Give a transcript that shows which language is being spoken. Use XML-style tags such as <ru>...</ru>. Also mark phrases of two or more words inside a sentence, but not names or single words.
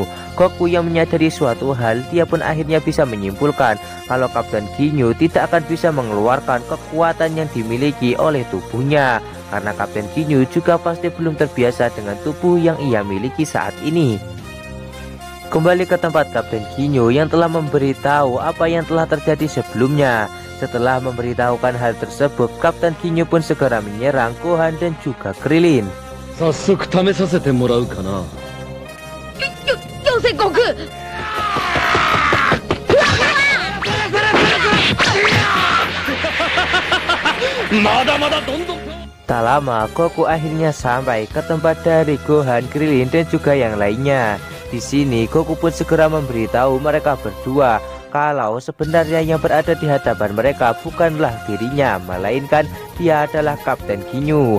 <id>Goku yang menyadari suatu hal, dia pun akhirnya bisa menyimpulkan kalau Kapten Ginyu tidak akan bisa mengeluarkan kekuatan yang dimiliki oleh tubuhnya karena Kapten Ginyu juga pasti belum terbiasa dengan tubuh yang ia miliki saat ini. Kembali ke tempat Kapten Ginyu yang telah memberitahu apa yang telah terjadi sebelumnya. Setelah memberitahukan hal tersebut, Kapten Ginyu pun segera menyerang Gohan dan juga Krillin.</id> <ja>早速試させてもらうかな。強制悟空まだまだどんどん</ja> <id>Tak lama, Goku akhirnya sampai ke tempat dari Gohan, Krillin, dan juga yang lainnya. Di sini, Goku pun segera memberitahu mereka berdua kalau sebenarnya yang berada di hadapan mereka bukanlah dirinya, melainkan dia adalah Kapten Ginyu.</id>